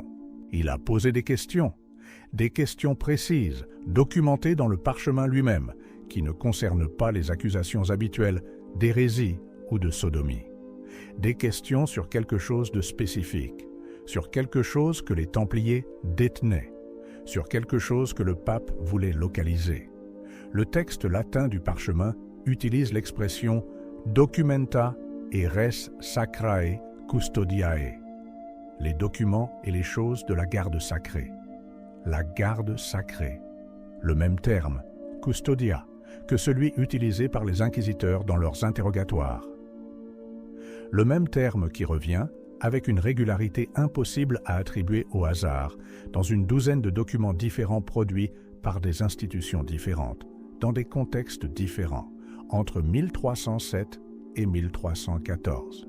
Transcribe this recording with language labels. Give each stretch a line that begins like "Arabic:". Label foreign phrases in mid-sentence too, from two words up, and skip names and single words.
French: Il a posé des questions précises, documentées dans le parchemin lui-même, qui ne concernent pas les accusations habituelles d'hérésie ou de sodomie. Des questions sur quelque chose de spécifique, sur quelque chose que les Templiers détenaient, sur quelque chose que le pape voulait localiser. Le texte latin du parchemin utilise l'expression «
Latin: documenta et res sacrae custodiae »,
French: les documents et les choses de la garde sacrée. La garde sacrée, le même terme, custodia, que celui utilisé par les inquisiteurs dans leurs interrogatoires. Le même terme qui revient, avec une régularité impossible à attribuer au hasard, dans une douzaine de documents différents produits par des institutions différentes, dans des contextes différents, entre 1307 et 1314.